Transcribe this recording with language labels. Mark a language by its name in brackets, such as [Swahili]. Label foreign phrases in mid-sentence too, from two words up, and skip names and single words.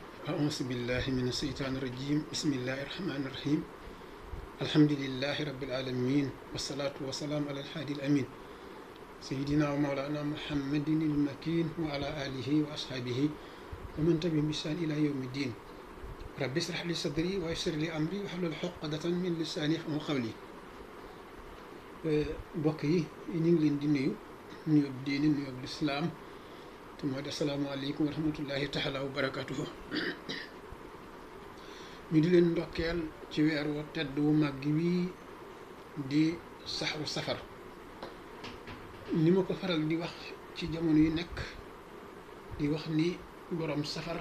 [Arabic] أعوذ بالله من الشيطان الرجيم بسم الله الرحمن الرحيم الحمد لله رب العالمين والصلاة والسلام على الحادي الأمين سيدنا ومولانا محمد المكين وعلى آله وأصحابه ومن تبعهم بإحسان إلى يوم الدين رب اشرح لي صدري ويسر لي أمري واحلل عقدة من لساني يفقهوا قولي [Wolof] mbokk yi ñu ngi leen di nuyu diine nuyu lislaam te mooy [Arabic] السلام عليكم ورحمة الله تعالى وبركاته [Wolof] ñu di leen ndokkeel ci weer wu tedd wu màgg wi di saxru safar ni ma ko faral di wax ci jamono yu nekk di wax ni borom safar